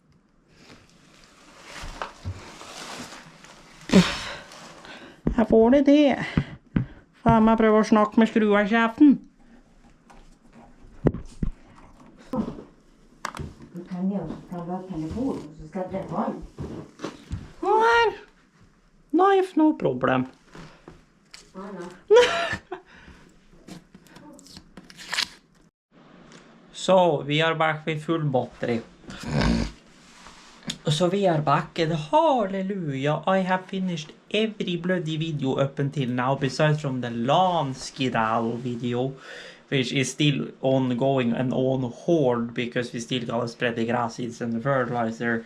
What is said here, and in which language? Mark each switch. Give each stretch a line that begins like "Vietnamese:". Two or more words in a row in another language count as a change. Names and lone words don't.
Norwegian: Jeg får det til. Faen meg prøver å snakke med skrua i kjeften. Du kan jo ta telefonen, så skal det vann.
English: Where? Knife, no problem. I know. So, we are back with full battery. So we are back and hallelujah, I have finished every bloody video up until now besides from the lawn skedaddle video, which is still ongoing and on hold because we still gotta spread the grass seeds and the fertilizer.